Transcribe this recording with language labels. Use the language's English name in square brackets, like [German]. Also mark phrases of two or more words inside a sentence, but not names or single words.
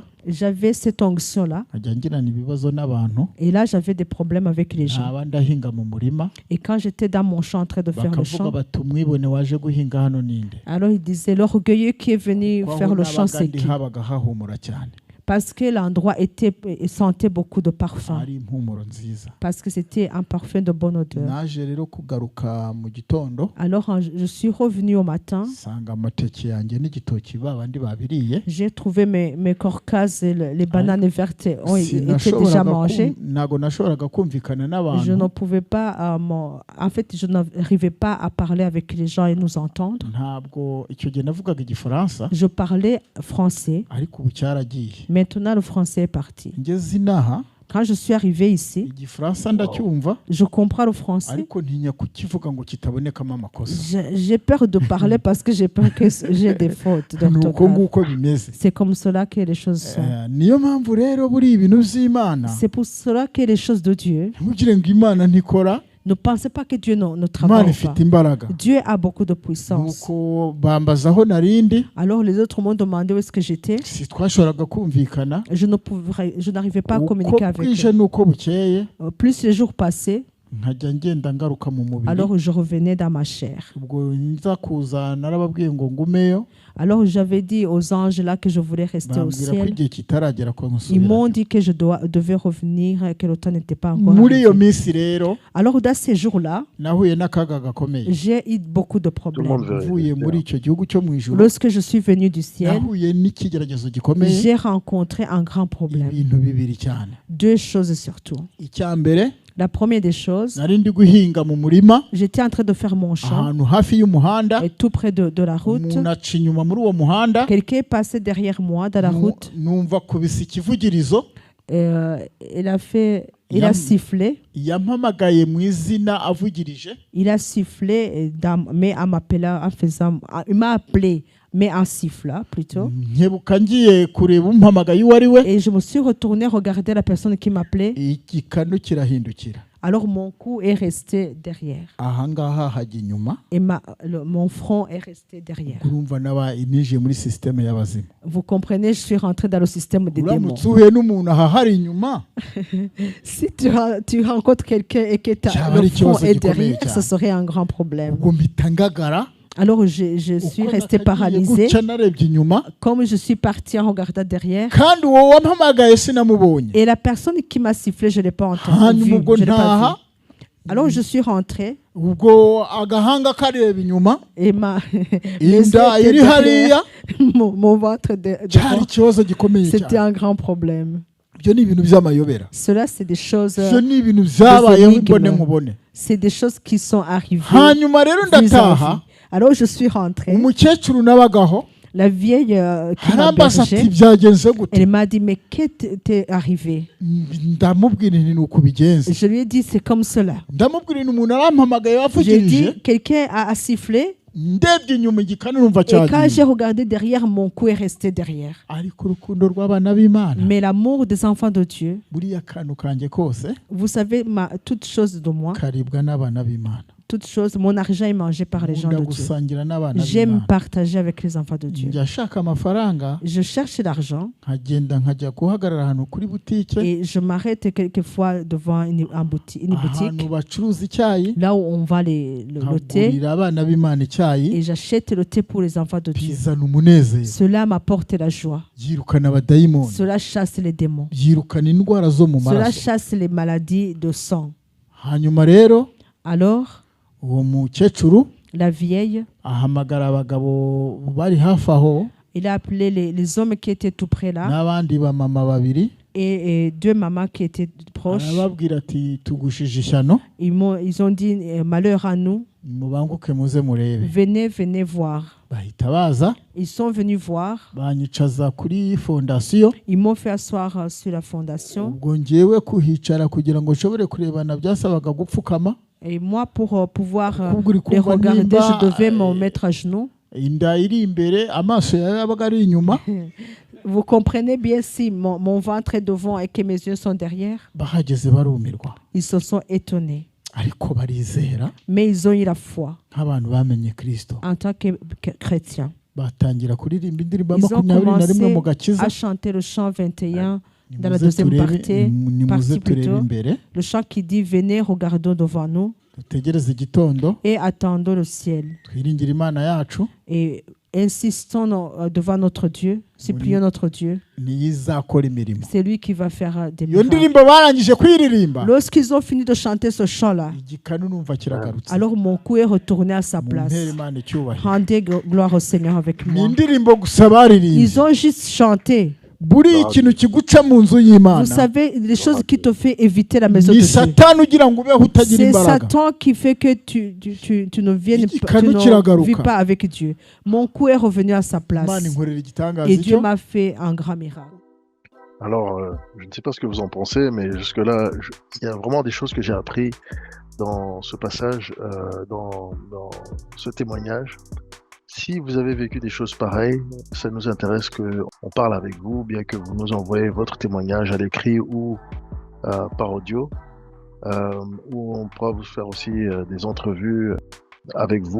[French] J'avais cette onction-là. [Kinyarwanda] nkajya ngirana ibibazo n'abantu, [French] Et là, j'avais des problèmes avec les gens. [Kinyarwanda] ntaba ndahinga mu murima, [French] Et quand j'étais dans mon champ en train de faire le [Kinyarwanda] bakavuga [French] champ, [Kinyarwanda] bati umwibone waje guhinga hano ninde. [French] alors il disait, l'orgueilleux qui est venu [Kinyarwanda] Kuko [French] faire [Kinyarwanda] aho [French] le champ, [Kinyarwanda] nabaga [French] c'est [Kinyarwanda] ndi [French] qui? [Kinyarwanda] habaga hahumura cyane, [French] Parce que l'endroit sentait beaucoup de parfum. [Kinyarwanda] hari impumuro nziza. [French] Parce que c'était un parfum de bonne odeur. [Kinyarwanda] Naje rero kugaruka mu gitondo, [French] Alors, je suis revenu au matin. [Kinyarwanda] nsanga amateke yanjye n'igitoki babandi babiriye. [French] J'ai trouvé mes corcazes et les bananes vertes ont été déjà [Kinyarwanda] Sinashoboraga [French] mangées. [Kinyarwanda] ntago nashoboraga kumvikana [French] Je [Kinyarwanda] n'abantu, [French] ne pouvais pas, en fait, je n'arrivais pas à parler avec les gens et nous entendre. [Kinyarwanda] ntabwo icyo gihe navugaga igifaransa, [French] Je parlais français. [Kinyarwanda] ariko ubu cyaragiye. [French] Maintenant, le français est parti. [Kinyarwanda] Ngeze inaha [French] Quand je suis arrivé ici, [Kinyarwanda] igifaransa ndacyumva, [French] je comprends le français. [Kinyarwanda] ariko ntinya kukivuga ngo kitabonekamo amakosa. [French] J'ai peur de parler parce que j'ai peur que j'ai des fautes [Kinyarwanda] ni uko [French] d'orthographe. [Kinyarwanda] nguko bimeze. [French] C'est comme cela que les choses sont. [Kinyarwanda] Niyo mpamvu rero buri ibintu by'Imana, [French] C'est pour cela que les choses de Dieu, [Kinyarwanda] ntugire ngo Imana ntikora, [French] ne pensez pas que Dieu ne [Kinyarwanda] Imana [French] travaille pas. [Kinyarwanda] ifite imbaraga. [French] Dieu a beaucoup de puissance. [Kinyarwanda] Nuko bambaza aho narindi, [French] Alors les autres m'ont demandé où est-ce que j'étais. [Kinyarwanda] si twashoboraga kumvikana, [French] Je n'arrivais pas à [Kinyarwanda] uko [French] communiquer avec [Kinyarwanda] bwije [French] eux. [Kinyarwanda] n'uko bukeye, [French] Plus les jours passaient, [Kinyarwanda] nkajya ngenda ngaruka mu mubiri. [French] alors je revenais dans ma chair. [Kinyarwanda] Ubwo nza kuza narababwiye ngo ngumeyo, [French] Alors j'avais dit aux anges là que je voulais rester au [Kinyarwanda] bambwira ko [French] ciel. [Kinyarwanda] igihe kitaragera ko [French] Ils [Kinyarwanda] nkusubira. [French] m'ont dit que je devais revenir, que le temps n'était pas encore [Kinyarwanda] Muri iyo [French] arrivé. [Kinyarwanda] minsi rero [French] Alors dans ces jours-là, [Kinyarwanda] nahuye n'akaga gakomeye. [French] j'ai eu beaucoup de Tout le monde problèmes. veut [Kinyarwanda] Mvuye [French] rester, [Kinyarwanda] muri [French] hein. [Kinyarwanda] icyo gihugu cyo mu ijuru, [French] Lorsque je suis venu du ciel, [Kinyarwanda] nahuye n'ikigeragezo gikomeye, [French] j'ai rencontré un grand problème. [Kinyarwanda] ibintu bibiri cyane. [French] Deux choses surtout. [Kinyarwanda] Icya mbere, [French] La première des choses, [Kinyarwanda] nari ndi guhinga mu murima [French] j'étais en train de faire mon champ [Kinyarwanda] ahantu hafi y'umuhanda, [French] et tout près de la route. [Kinyarwanda] umuntu aca inyuma muri uwo muhanda, [French] Quelqu'un passait derrière moi dans la route. [Kinyarwanda] numva kubisa ikivugirizo, [French] Il a sifflé. [Kinyarwanda] yampamagaye mu izina avugirije, [French] Il a sifflé, mais en m'appelant, il m'a appelé, mais en sifflant plutôt. [Kinyarwanda] nkebuka ngiye kureba umpamagaye uwo ari we, [French] Et je me suis retourné regarder la personne qui m'appelait. [Kinyarwanda] igikanu kirahindukira. [French] Alors mon cou est resté derrière. [Kinyarwanda] Ahangaha hajya inyuma, [French] Et mon front est resté derrière. [Kinyarwanda] urumva ninjiye muri sisiteme y'abazimu. [French] Vous comprenez, je suis rentré dans le système des démons. [Kinyarwanda] Uramutse uhuye n'umuntu aha hari inyuma, [French] Si tu rencontres quelqu'un et que [Kinyarwanda] Cyaba [French] le [Kinyarwanda] ari [French] front [Kinyarwanda] ikibazo [French] est [Kinyarwanda] gikomeye [French] derrière, [Kinyarwanda] cyane. [French] ce serait un grand problème. [Kinyarwanda] ubwo mpita ngagara, [French] Alors je suis [Kinyarwanda] uko [French] resté [Kinyarwanda] nakagiye [French] paralysé. [Kinyarwanda] guca narebye inyuma, [French] Comme je suis parti en regardant derrière. [Kinyarwanda] kandi uwo wampamagaye sinamubonye. [French] Et la personne qui m'a sifflé, je ne l'ai pas entendu. [Kinyarwanda] hanyuma ubwo [French] Je l'ai pas [Kinyarwanda] ntaha, [French] vu. Alors je suis rentré [Kinyarwanda] ubwo agahanga kareba inyuma, [French] et les [Kinyarwanda] inda [French] yeux [Kinyarwanda] iri [French] étaient [Kinyarwanda] hariya, [French] derrière, mon ventre [Kinyarwanda] cyari [French] devant. [Kinyarwanda] ikibazo gikomeye [French] C'était [Kinyarwanda] cyane. [French] un grand problème. [Kinyarwanda] Ibyo ni ibintu by'amayobera, [French] Cela, c'est des choses, [Kinyarwanda] ibyo ni ibintu byabayeho [French] énigmes. [Kinyarwanda] imbone nkubone. [French] c'est des choses qui sont arrivées. [Kinyarwanda] hanyuma rero [French] vues en [Kinyarwanda] ndataha, [French] vie. Alors je suis rentré. [Kinyarwanda] umukecuru nabagaho [French] La vieille qui [Kinyarwanda] arambaza ati [French] m'hébergeait, [Kinyarwanda] byagenze gute, [French] elle m'a dit, mais qu'est-ce t'est arrivé? [Kinyarwanda] ndamubwira nti ni uko bigenze, [French] Je lui ai dit, c'est comme cela. [Kinyarwanda] ndamubwira nti umuntu arampamagaye [French] J'ai [Kinyarwanda] wavugirije, [French] dit, quelqu'un a sifflé. [Kinyarwanda] ndebye inyuma igikanu numva [French] Et quand j'ai [Kinyarwanda] cyagiye. [French] regardé derrière, mon cou est resté derrière. [Kinyarwanda] ariko urukundo rw'abana b'Imana, [French] Mais l'amour des enfants de Dieu, [Kinyarwanda] buriya kantu kanjye kose [French] vous savez, toute chose de moi, [Kinyarwanda] karibwa n'abana b'Imana. [French] toute chose, mon argent est mangé par les gens [Kinyarwanda] nkunda [French] de Dieu. [Kinyarwanda] gusangira n'abana [French] J'aime [Kinyarwanda] b'Imana. [French] partager avec les enfants de Dieu. [Kinyarwanda] njya ashaka amafaranga, [French] Je cherche l'argent [Kinyarwanda] nkagenda nkajya guhagarara ahantu kuri butike, [French] et je m'arrête quelquefois devant une boutique, [Kinyarwanda] ahantu bacuruza icyayi, [French] là où on vend le thé, [Kinyarwanda] nkagurira abana b'Imana icyayi, [French] et j'achète le thé pour les enfants de Dieu. [Kinyarwanda] bizana umunezero, [French] Cela m'apporte la joie. [Kinyarwanda] byirukana abadayimoni, [French] Cela chasse les démons. [Kinyarwanda] byirukana indwara zo mu [French] Cela [Kinyarwanda] maraso. [French] chasse les maladies de sang. [Kinyarwanda] hanyuma rero [French] Alors, [Kinyarwanda] uwo mukecuru [French] la vieille, [Kinyarwanda] ahamagara abagabo bari hafi aho [French] il a appelé les hommes qui étaient tout près là [Kinyarwanda] n'abandi bamama babiri, [French] et deux mamans qui étaient proches. [Kinyarwanda] arababwira ati tugushije ishyano, [French] Ils ont dit, malheur à nous, [Kinyarwanda] mubanguke muze murebe. [French] venez voir. [Kinyarwanda] bahita baza [French] Ils sont venus voir. [Kinyarwanda] banyicaza kuri fondasiyo, [French] Ils m'ont fait asseoir sur la fondation. [Kinyarwanda] ubwo ngewe kuhicara kugira ngo nshobore kurebana byasabaga gupfukama, [French] Et moi, pour pouvoir [Kinyarwanda] Kuko uri [French] les [Kinyarwanda] kumva [French] regarder, [Kinyarwanda] nimba, [French] je devais me mettre à genoux. [Kinyarwanda] inda iri imbere, amaso yawe yabaga ari inyuma, [French] Vous comprenez bien si mon ventre est devant et que mes yeux sont derrière? [Kinyarwanda] bahageze barumirwa [French] Ils se sont étonnés. [Kinyarwanda] ariko barizera [French] Mais ils ont eu la foi [Kinyarwanda] nk'abantu bamenye Kristo [French] en tant que chrétiens. [Kinyarwanda] batangira kuririmba indirimbo [French] Ils ont [Kinyarwanda] 21 mu [French] commencé [Kinyarwanda] gakiza [French] à chanter le chant 21 dans la [Kinyarwanda] Nimuze [French] deuxième [Kinyarwanda] turebe- [French] partie, [Kinyarwanda] nimuze [French] partie [Kinyarwanda] turebe [French] plutôt. [Kinyarwanda] imbere [French] Le chant qui dit venez, regardons devant nous [Kinyarwanda] dutegereze igitondo [French] et attendons le ciel. [Kinyarwanda] twiringire Imana yacu [French] Et insistons devant notre Dieu, supplions notre Dieu. [Kinyarwanda] niyo izakora imirimo. [French] C'est lui qui va faire des [Kinyarwanda] Iyo [French] miracles. [Kinyarwanda] ndirimbo barangije kuyiririmba [French] Lorsqu'ils ont fini de chanter ce chant-là, [Kinyarwanda] igikanu numva kiragarutse [French] alors mon cou est retourné à sa place. [Kinyarwanda] mumpere Imana icyubahiro. [French] Rendez gloire au Seigneur avec [Kinyarwanda] ni [French] moi. [Kinyarwanda] indirimbo gusa baririmbye [French] Ils ont juste chanté. [Kinyarwanda] buriya ikintu kiguca mu nzu y'Imana [French] Vous savez, les choses qui te font éviter la maison de [Kinyarwanda] ni [French] Dieu. [Kinyarwanda] satani ugira ngo ubeho utagira [French] C'est [Kinyarwanda] imbaraga. [French] Satan qui fait que tu ne viennes [Kinyarwanda] Iki [French] pas, tu [Kinyarwanda] kanu [French] ne [Kinyarwanda] kiragaruka. [French] vis pas avec Dieu. Mon cou est revenu à sa place. [Kinyarwanda] Imana inkorera igitangaza [French] Et Dieu [Kinyarwanda] icyo [French] m'a fait un grand miracle. Alors, je ne sais pas ce que vous en pensez, mais jusque-là, il y a vraiment des choses que j'ai appris dans ce passage, dans ce témoignage. Si vous avez vécu des choses pareilles, ça nous intéresse qu'on parle avec vous, bien que vous nous envoyez votre témoignage à l'écrit ou par audio, où on pourra vous faire aussi des entrevues avec vous.